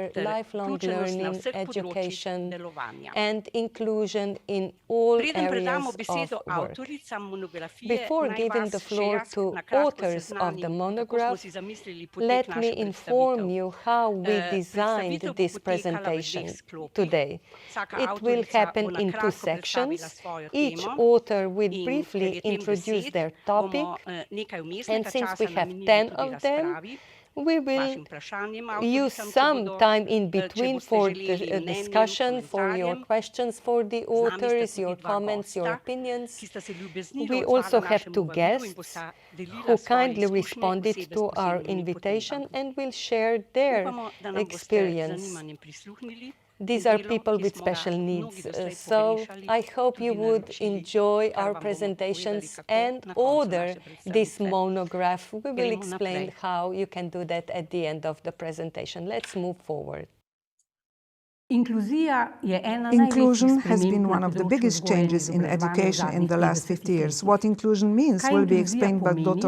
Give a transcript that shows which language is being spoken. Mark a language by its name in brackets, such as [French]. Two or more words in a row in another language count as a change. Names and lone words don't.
[Slovenian] ter [English] lifelong [Slovenian] vključenost na [English] learning, [Slovenian] vseh področjih [English] education, [Slovenian] delovanja. [English] and inclusion in all [Slovenian] Preden predamo [English] areas [Slovenian] besedo [English] of work. [Slovenian] avtoricam monografije, [English] Before [Slovenian] naj [English] giving [Slovenian] vas [English] the [Slovenian] še [English] floor [Slovenian] jaz [English] to [Slovenian] na kratko [English] authors of [Slovenian] seznanim, [English] the [Slovenian] kako smo [English] monograph, [Slovenian] si zamislili potek [English] let [Slovenian] naše [English] me inform [Slovenian] predstavitev. [English] you how we designed [Slovenian] Predstavitev bo [English] this [Slovenian] potekala v dveh [English] presentation [Slovenian] sklopih. [English] today. [Slovenian] Vsaka [English] It will [Slovenian] avtorica [English] happen [Slovenian] bo na [English] in two [Slovenian] kratko predstavila [English] sections. [Slovenian] svojo [English] Each [Slovenian] temo [English] author will [Slovenian] in ker [English] briefly [Slovenian] je tem [English] introduce [Slovenian] besed, [English] their topic, [Slovenian] bomo nekaj [English] and [Slovenian] vmesnega [English] since [Slovenian] časa [English] we have [Slovenian] namenili 10 tudi [English] of them, [Slovenian] razpravi. [English] we will [Slovenian] vašim vprašanjem avtoricam, [English] use [Slovenian] če [English] some [Slovenian] bodo, [English] time in [Slovenian] če [English] between [Slovenian] boste [English] for [Slovenian] želeli [English] the [Slovenian] mnenjem, [English] discussion, for your [Slovenian] komentarjem. [English] questions for the [Slovenian] Z nami sta [English] authors, [Slovenian] tudi [English] your [Slovenian] dva [English] comments, your [Slovenian] gosta, [English] opinions. [Slovenian] ki sta se ljubeznivo [English] We [Slovenian] odzvala [English] also have [Slovenian] našemu [English] two [Slovenian] vabilu in [English] guests [Slovenian] bosta delila [English] who [Slovenian] svoje [English] kindly [Slovenian] izkušnje [English] responded [Slovenian] osebe s [English] to our [Slovenian] posebnimi [English] invitation [Slovenian] potrebami. [English] and will share their [Slovenian] Upamo, da nam boste z [English] experience. [Slovenian] zanimanjem prisluhnili. [English] These are [Slovenian] Delo, [English] people [Slovenian] ki [English] with [Slovenian] smo ga [English] special [Slovenian] mnogi [English] needs, [Slovenian] doslej [English] so [Slovenian] pogrešali, [English] I hope you [Slovenian] tudi [English] would [Slovenian] naročili, [English] enjoy [Slovenian] kar [English] our [Slovenian] vam bomo [English] presentations [Slovenian] povedali, kako [English] and [Slovenian] na koncu [English] order [Slovenian] naše [English] this [Slovenian] predstavitve. [English] monograph. We will [Slovenian] Gremo [English] explain [Slovenian] naprej. [English] how you can do that at the end of the presentation. Let's move forward. Inclusion has been one of the biggest changes in education in the last 50 years. What inclusion means will be explained by Dr.